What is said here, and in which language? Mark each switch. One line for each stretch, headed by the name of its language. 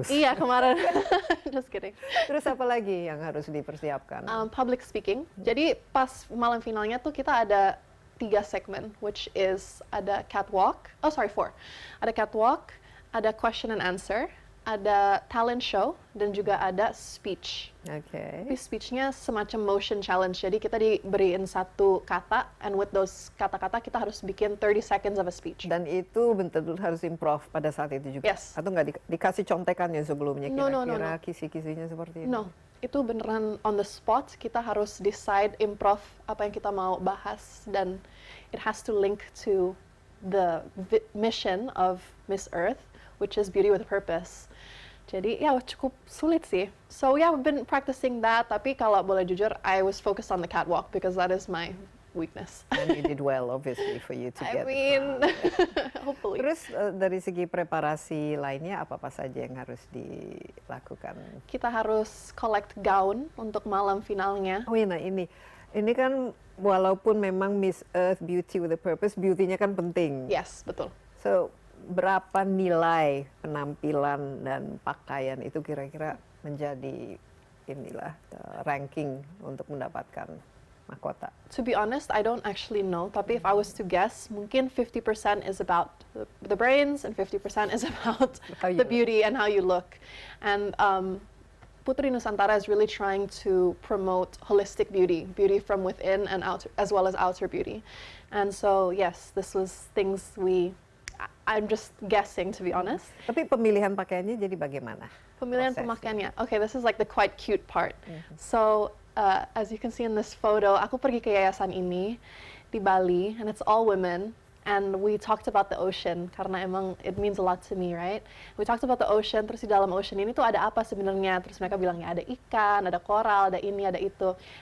Indonesian: Iya kemarin,
English: just kidding.
Indonesian: Terus apa lagi yang harus dipersiapkan?
English: Public speaking.
Indonesian: Jadi pas malam finalnya tuh kita ada 3 segmen,
English: which is
Indonesian: ada catwalk.
English: Oh sorry,
Indonesian: 4. Ada catwalk, ada question and answer, ada talent show, dan juga ada speech. Oke. Tapi speechnya semacam motion challenge. Jadi kita diberiin satu kata,
English: and with those
Indonesian: kata-kata kita harus bikin
English: 30 seconds of a speech.
Indonesian: Dan itu betul-betul harus improv pada saat itu juga?
English: Yes.
Indonesian: Atau nggak dikasih contekannya sebelumnya
English: No,
Indonesian: kira-kira
English: no.
Indonesian: kisi-kisinya seperti itu?
English: No,
Indonesian: itu beneran
English: on the spot.
Indonesian: Kita harus
English: decide improv
Indonesian: apa yang kita mau bahas,
English: dan it has to link to the mission of Miss Earth, which is beauty with a purpose.
Indonesian: Jadi ya cukup sulit sih.
English: So yeah, I've been practicing that.
Indonesian: Tapi kalau boleh jujur,
English: I was focused on the catwalk because that is my weakness. And you did well, obviously, for you to I get. mean, hopefully.
Indonesian: Terus dari segi preparasi lainnya apa-apa saja yang harus dilakukan? Kita harus collect gown untuk malam finalnya. Oh iya, nah ini kan walaupun memang Miss Earth Beauty with a Purpose, beauty-nya kan penting. Yes, betul. So berapa nilai penampilan dan pakaian itu kira-kira menjadi inilah ranking untuk mendapatkan mahkota?
English: To be honest, I don't actually know. Tapi if I was to guess, mungkin 50% is about the brains and 50% is about How you the look. beauty and how you look. And Putri Nusantara is really trying to promote holistic beauty, beauty from within and out, as well as outer beauty. And so, yes, this was things I'm just guessing, to be honest.
Indonesian: Tapi pemilihan pakaiannya jadi bagaimana? Pemilihan Prosesnya. pemakaiannya.
English: Okay, this is like the quite cute part. So, as you can see in this photo,
Indonesian: aku pergi ke yayasan ini di Bali,
English: and it's all women. And we talked about the ocean,
Indonesian: karena emang
English: it means a lot to me, right? We talked about the ocean,
Indonesian: terus di dalam ocean ini tuh ada apa sebenarnya? Terus mereka bilang, ya ada ikan, ada koral, ada ini, ada itu.